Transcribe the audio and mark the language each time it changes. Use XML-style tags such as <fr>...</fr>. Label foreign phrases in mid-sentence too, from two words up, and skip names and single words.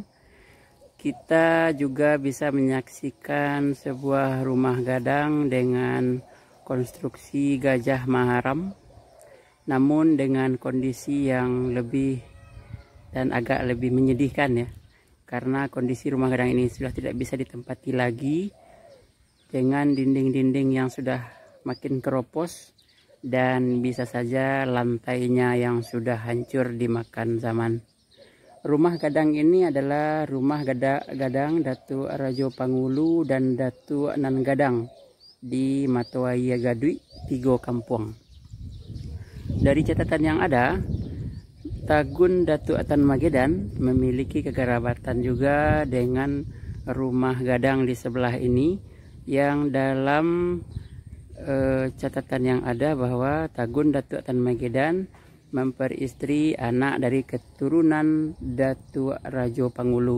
<id>Kita juga bisa menyaksikan sebuah rumah gadang dengan konstruksi gajah maharam, namun dengan kondisi yang lebih dan agak lebih menyedihkan ya, karena kondisi rumah gadang ini sudah tidak bisa ditempati lagi dengan dinding-dinding yang sudah makin keropos dan bisa saja lantainya yang sudah hancur dimakan zaman. Rumah gadang ini adalah rumah gadang Datuk Rajo Pangulu dan Datuk Nan Gadang di Matawai Gadui, Tigo Kampung. Dari catatan yang ada, Tagun Datuk Tan Magedan memiliki kekerabatan juga dengan rumah gadang di sebelah ini, yang dalam catatan yang ada bahwa Tagun Datuk Tan Magedan memperistri anak dari keturunan Datuk Rajo Pangulu.</id>